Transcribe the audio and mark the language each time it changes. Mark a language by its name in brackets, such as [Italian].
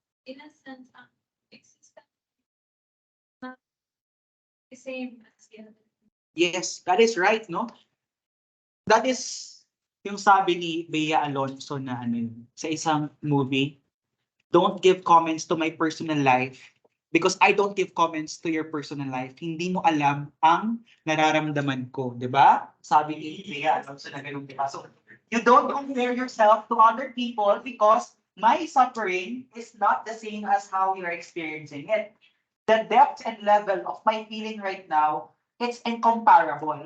[English] In a sense, existence not the same as the other. Yes, that is right, no? That is [Filipino] yung sabi ni Bea Alonso na ano yun, sa isang movie. [English] Don't give comments to my personal life because I don't give comments to your personal life. [Filipino] Hindi mo alam ang nararamdaman ko, di ba? Sabi ni Bea Alonso na ganun, di ba? [English] So, you don't compare yourself to other people because my suffering is not the same as how you're experiencing it. The depth and level of my feeling right now, it's incomparable.